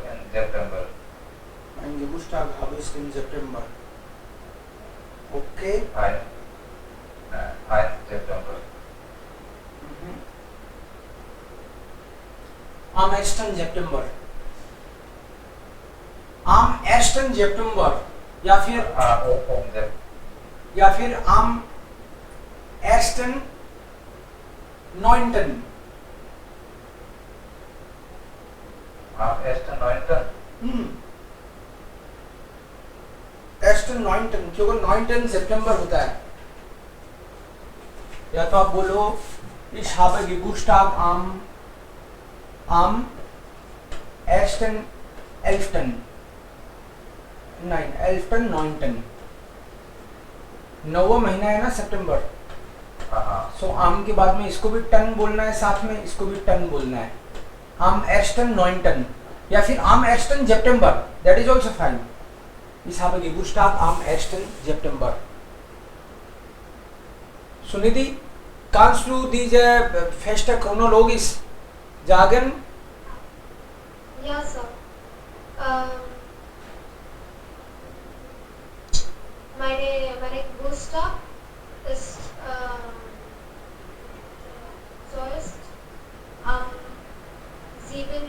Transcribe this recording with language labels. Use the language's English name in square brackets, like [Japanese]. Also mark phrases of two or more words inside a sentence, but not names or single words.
[German] Mein Geburtstag habe ich im September. [English] Okay. [German] 1 September. Am 1. September. Am 1. September [Hindi] या फिर [German] am 1. 9. Am 1.9. 1. 9. [Hindi] क्योंकि 9. सितंबर होता है. या तो आप बोलो [German] ich habe Geburtstag am 1. 11. Nein, 11. 9. [Hindi] 9वां महीना है ना सितंबर. सो आम के बाद में इसको भी टन बोलना है, साथ में इसको भी टन बोलना है. [German] आम 1. 9. [Hindi] या फिर [German] am 1. September. [English] That is also fine. [German] Ich habe Geburtstag am 1. September. Sunidhi, kannst du diese Feste chronologisch sagen? Ja, Sir. Meine Geburtstag ist zuerst am 7.